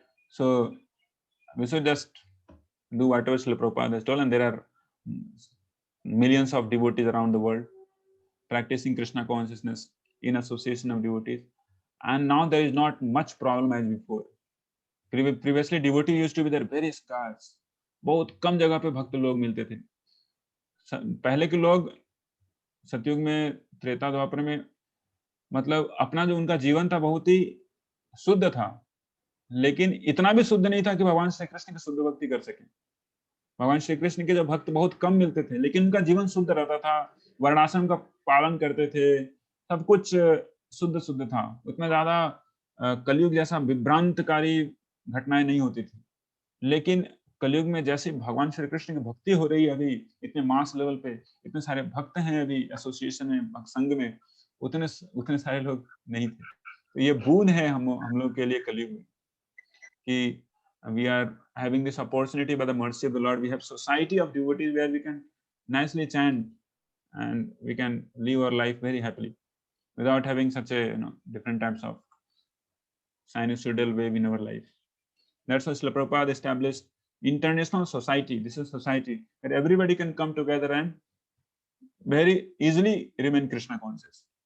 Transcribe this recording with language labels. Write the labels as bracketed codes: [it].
[en] So we should just do whatever Srila Prabhupada has told, and there are millions of devotees around the world practicing Krishna consciousness in association of devotees, and now there is not much problem as before. Previously devotee used to be there very scarce. [hi] बहुत कम जगह पे भक्त लोग मिलते थे. पहले के लोग सतयुग में, त्रेता द्वापर में, मतलब अपना जो उनका जीवन था बहुत ही शुद्ध था, लेकिन इतना भी शुद्ध नहीं था कि भगवान श्री कृष्ण की शुद्ध भक्ति कर सके. भगवान श्री कृष्ण के जो भक्त बहुत कम मिलते थे, लेकिन उनका जीवन शुद्ध रहता था, वर्णाश्रम का पालन करते थे, सब कुछ शुद्ध था. उतना ज्यादा कलयुग जैसा विभ्रांतकारी घटनाएं नहीं होती थी. लेकिन कलयुग में जैसे भगवान श्री कृष्ण की भक्ति हो रही है अभी, इतने मास लेवल पे इतने सारे भक्त हैं अभी एसोसिएशन में, भक्त संघ में, उतने सारे लोग नहीं थे. तो ये बोध है हम लोग के लिए कलयुग में कि [en] we are having this opportunity by the mercy of the Lord. We have society of devotees where we can nicely chant and we can live our life very happily without having such a different types of sinusoidal wave in our life. That's why Srila Prabhupada established international society. This is society where everybody can come together and very easily remain Krishna conscious.